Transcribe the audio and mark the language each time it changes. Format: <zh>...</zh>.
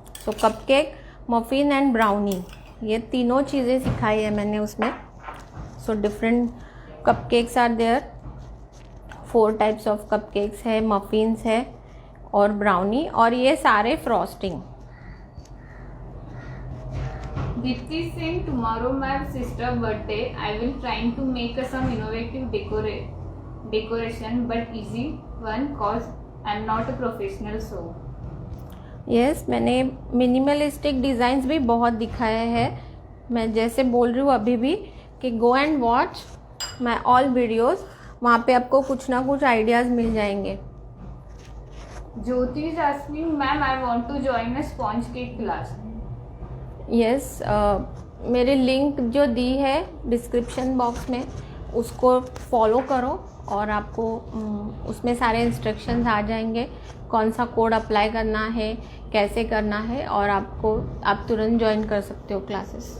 <hi>So cupcake, muffin and brownie ये तीनों चीज़ें सिखाई है मैंने उसमें.</hi> <en>So different cupcakes are there.</en> <hi>4 types of cupcakes है, मफ़िन्स है और ब्राउनी और ये सारे frosting.</hi> <en>Dipti is saying tomorrow my sister birthday. I will trying to make some innovative decoration but easy one cause I'm not a professional so.</en> <hi>Yes, मैंने minimalistic designs भी बहुत दिखाए हैं. मैं जैसे बोल रही हूँ अभी भी कि</hi> <en>Go and watch my all videos.</en> <hi>वहाँ पे आपको कुछ ना कुछ आइडियाज़ मिल जाएंगे.</hi> <en>Jyoti is asking ma'am I want to join a sponge cake class.</en> <hi>Yes, मेरे लिंक जो दी है डिस्क्रिप्शन बॉक्स में उसको फॉलो करो और आपको उसमें सारे इंस्ट्रक्शंस आ जाएंगे. कौन सा कोड अप्लाई करना है, कैसे करना है और आप तुरंत ज्वाइन कर सकते हो क्लासेस.</hi>